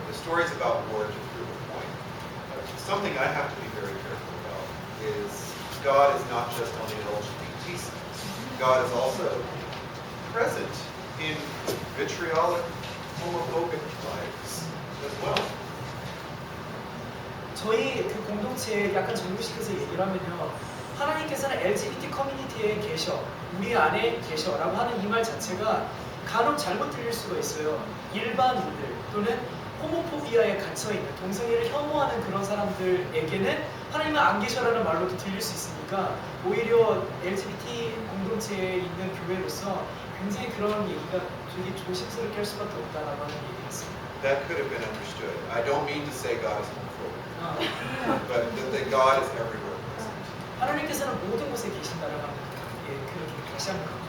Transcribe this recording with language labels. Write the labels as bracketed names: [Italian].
[English] The story's about war to prove a point. Something I have to be very careful about is God is not just on the LGBT side. God is also present in vitriolic, homophobic lives as well. [Korean] 저희 그 공동체에 약간 정리시켜서 얘기를 하면요. 하나님께서는 LGBT 커뮤니티에 계셔, 우리 안에 계셔라고 하는 이 말 자체가 간혹 잘못 들릴 수가 있어요. 일반인들 또는 호모포비아에 갇혀있는 동성애를 혐오하는 그런 사람들에게는 하나님은 안 계셔라는 말로도 들릴 수 있으니까 오히려 LGBT 공동체에 있는 교회로서 굉장히 그런 얘기가 되게 조심스럽게 할 수밖에 없다라고 하는 얘기였습니다. [English] That could have been understood. I don't mean to say God is homophobic, but that God is everywhere present. [Korean] 하나님께서는 모든 곳에 계신다라고 하는 그렇게 다시 한번